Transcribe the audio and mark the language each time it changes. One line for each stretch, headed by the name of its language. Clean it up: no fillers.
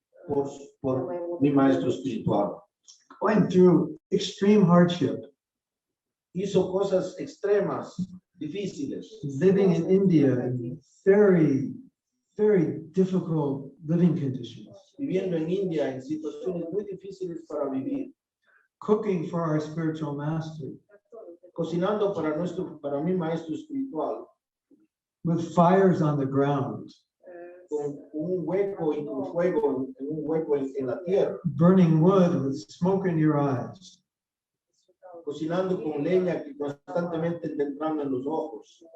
Spanish: por mi maestro espiritual.
English: going through extreme hardship,
Spanish: Hizo cosas extremas, difíciles,
English: living in India in very, very difficult living conditions,
Spanish: viviendo en India en situaciones muy difíciles para vivir,
English: cooking for our spiritual master
Spanish: cocinando para mi maestro espiritual,
English: with fires on the ground,
Spanish: con un hueco y con fuego en un hueco en la tierra,
English: burning wood with smoke in your eyes,
Spanish: cocinando con leña que constantemente te entrando en los ojos,